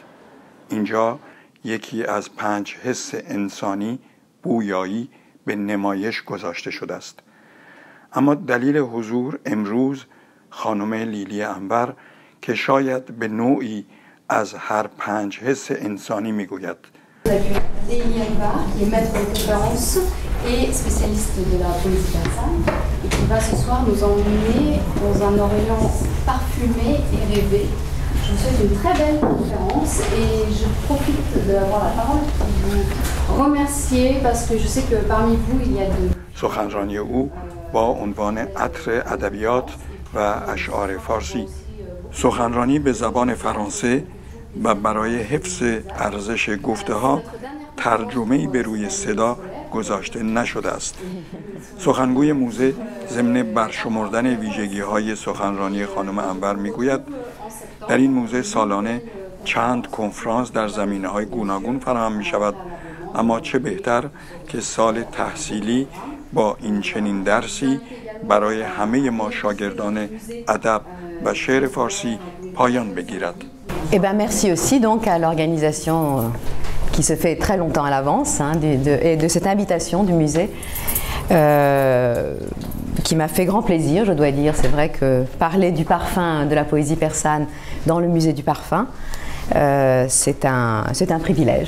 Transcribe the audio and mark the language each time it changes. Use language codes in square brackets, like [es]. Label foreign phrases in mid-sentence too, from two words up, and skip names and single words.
[fa] اینجا یکی از 5 حس انسانی بویایی به نمایش گذاشته شده است. اما دلیل حضور امروز خانم لیلی انور که شاید به نوعی از هر 5 حس انسانی می گوید. [fr] Lélie Anvar, qui est maître de conférence et spécialiste de la poésie persane, et qui va ce soir nous emmener dans un Orient parfumé et rêvé. Je vous souhaite une très belle conférence et je profite d'avoir la parole pour vous remercier parce que je sais que parmi vous il y a de... [fa] سخنرانی او با عنوان عطر ادبیات و اشعار فارسی، سخنرانی به زبان فرانسه و برای حفظ ارزش گفته ها ترجمه‌ای به روی صدا گذاشته نشده است. سخنگوی موزه ضمن برشمردن ویژگی‌های سخنرانی خانم انور میگوید در این موزه سالانه چند کنفرانس در زمینه‌های گوناگون فراهم می‌شود، اما چه بهتر که سال تحصیلی با این چنین درسی برای همه ما شاگردان ادب و شعر فارسی پایان بگیرد. [fr] Eh ben, merci aussi donc à l'organisation qui se fait très longtemps à l'avance et de cette invitation du musée qui m'a fait grand plaisir, je dois dire. C'est vrai que parler du parfum de la poésie persane dans le musée du parfum, c'est un privilège.